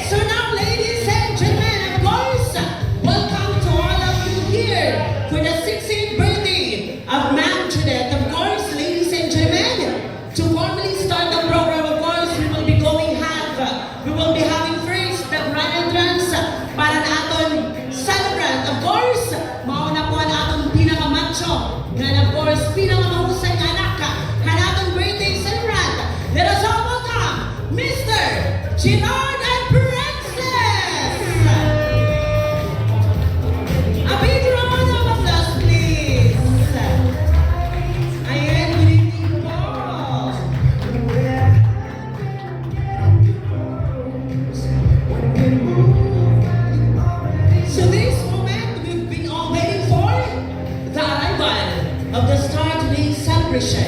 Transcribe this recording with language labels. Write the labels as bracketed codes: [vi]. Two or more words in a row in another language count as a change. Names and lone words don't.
[en] So now, ladies and gentlemen, of course, welcome to all of you here for the 16th birthday of Ma'am Judith. Of course, ladies and gentlemen, to formally start the program, of course, we will be having first the grand entrance [hil] para na aton [en] celebrant. Of course, [tl] mauna po ang aton pinakamacho [en] and of course, [tl] pinakamahusay na anak hanatong birthday celebrant. [en] Let us all welcome Mr. Gerard and Princess! A big round of applause, please! Ayan, good evening po! So this moment we've been all waiting for, the arrival of the star today's celebration.